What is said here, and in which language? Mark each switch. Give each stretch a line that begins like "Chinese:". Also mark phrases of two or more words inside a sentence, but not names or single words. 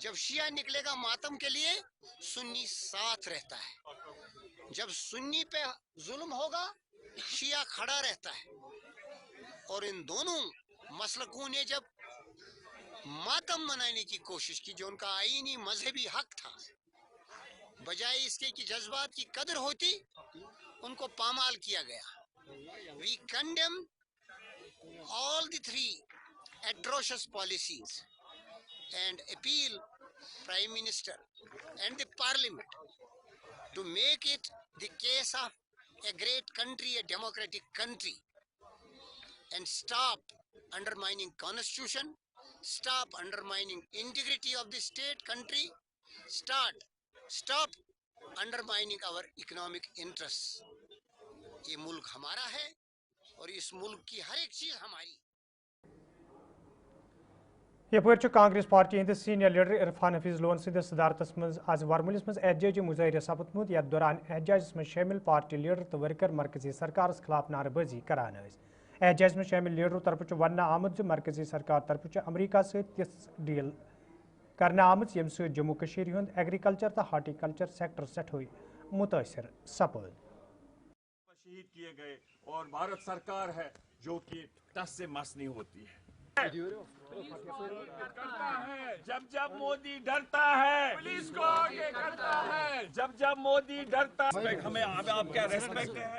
Urdu: جب شیعہ نکلے گا ماتم کے لیے، سنی ساتھ رہتا ہے، جب سنی پہ ظلم ہوگا شیعہ کھڑا رہتا ہے، اور ان دونوں مسلکوں نے جب ماتم منانے کی کوشش کی جو ان کا آئینی مذہبی حق تھا، بجائے اس کے کہ جذبات کی قدر ہوتی، ان کو پامال کیا گیا۔
English: We condemn all the three atrocious policies and appeal Prime Minister and the Parliament to make it the case of a great country, a democratic country, and stop undermining constitution, stop undermining integrity of the state country, stop undermining our economic interests.
Urdu: یہ ملک ہمارا ہے اور اس ملک کی ہر ایک چیز ہماری۔
Kashmiri: یپر کانگریس پارٹی ہند سینئر لیڈر عرفان حفیظ لون سندس صدارتس مز آز ورملس مز احتجاجی مظاہرہ سپدمت، یتھ دوران احتجاجس مز شامل پارٹی لیڈر تو ورکر مرکزی سرکارس خلاف نعرہ بازی کران۔ احتجاجس مز شامل لیڈرو طرف ونہ آمت مرکزی سرکار طرف امریکہ تس ڈیل کرنے آمت یم سۭتۍ جموں کشمیر ہند ایگریکلچر تو
English: horticulture sector
Kashmiri: سٹھوئی متاثر سپد۔
Urdu: شہید کیے گئے اور بھارت سرکار ہے جو کہ ٹس سے مس نہیں ہوتی ہے۔ جب مودی ڈرتا ہے پولیس کو آگے کرتا ہے، جب مودی ڈرتا ہے ہمیں آپ کا ریسپیکٹ ہے۔